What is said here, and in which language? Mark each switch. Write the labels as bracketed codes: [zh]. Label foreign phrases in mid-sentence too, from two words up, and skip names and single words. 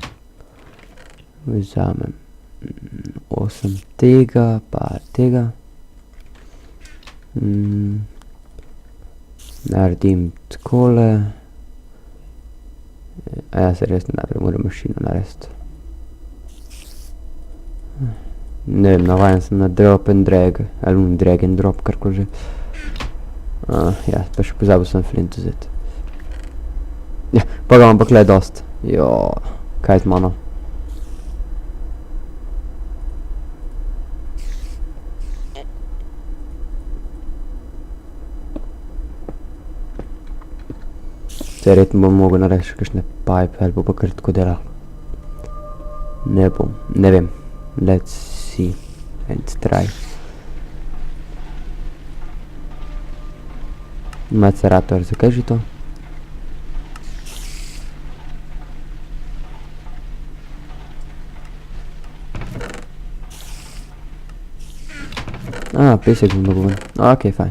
[sl] Vzamem 8 tega, pa tega. Naredim takole. Se res najprej moram mašino narediti. Ne vem, navajen sem na [en] drop and drag, [sl] ali [en] drag and drop, [sl] karkoli že. Ja, pa še pozabil sem flint vzeti. Ja, pa ga imam pa kle dost. Kaj z mano? Verjetno bom mogel narediti še kakšne pipe, ali bo pa kar tako delal. Ne bom, ne vem. [en] Let's see and try. [sl] Macerator, zakaj že to? Pesek bom dobil ven. Okej, fajn.